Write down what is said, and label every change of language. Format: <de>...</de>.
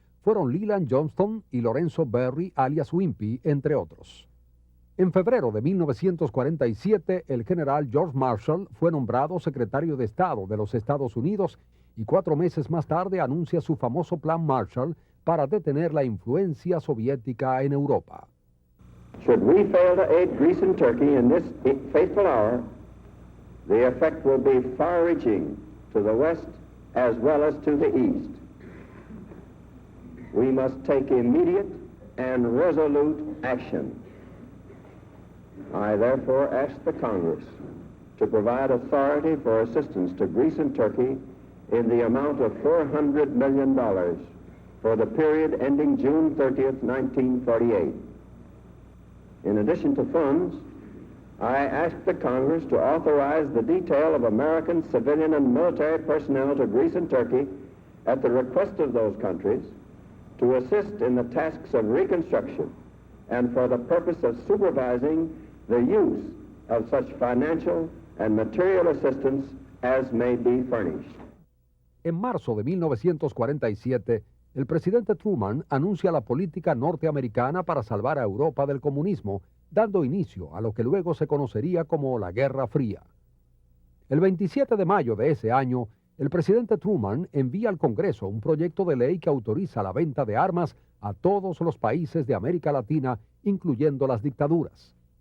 <es>fueron Leland Johnston y Lorenzo Berry, alias Wimpy, entre otros. En febrero de 1947, el general George Marshall fue nombrado secretario de Estado de los Estados Unidos y 4 meses más tarde anuncia su famoso Plan Marshall para detener la influencia soviética en Europa.</es> <en>Should we fail to aid Greece and Turkey in this fateful hour, the effect will be far-reaching to the west as well as to the east. We must take immediate and resolute action. I therefore ask the Congress to provide authority for assistance to Greece and Turkey in the amount of $400 million for the period ending June 30th, 1948. In addition to funds, I ask the Congress to authorize the detail of American civilian and military personnel to Greece and Turkey at the request of those countries to assist in the tasks of reconstruction and for the purpose of supervising the use of such financial and material assistance as may be furnished.</en> <es>En marzo de 1947, el presidente Truman anuncia la política norteamericana para salvar a Europa del comunismo, dando inicio a lo que luego se conocería como la Guerra Fría. El 27 de mayo de ese año, el presidente Truman envía al Congreso un proyecto de ley que autoriza la venta de armas a todos los países de América Latina, incluyendo las dictaduras.</es>